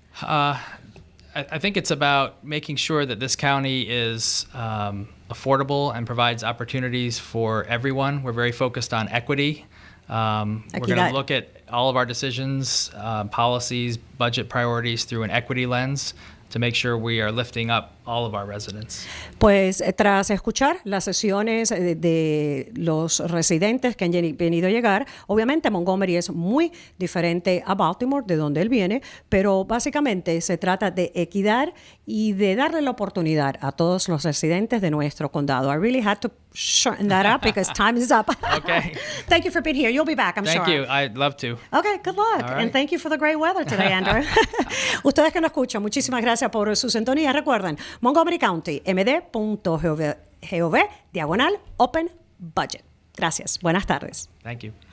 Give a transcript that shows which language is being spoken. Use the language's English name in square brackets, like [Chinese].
[English] I think it's about making sure that this county is affordable and provides opportunities for everyone. We're very focused on equity. We're going to look at all of our decisions, policies, budget priorities through an equity lens to make sure we are lifting up all of our residents. [Spanish] Pues tras escuchar las sesiones de los residentes que han venido a llegar, obviamente Montgomery es muy diferente a Baltimore, de donde él viene, pero básicamente se trata de equidad y de darle la oportunidad a todos los residentes de nuestro condado. [English] I really had to shorten that up because time is up. Okay. Thank you for being here. You'll be back, I'm sure. Thank you. I'd love to. Okay, good luck. All right. And thank you for the great weather today, Andrew. [Spanish] Ustedes que nos escuchan, muchísimas gracias por su sintonía. Recuerden, Montgomery County, md.gov/open budget. Gracias. Buenas tardes. [English] Thank you.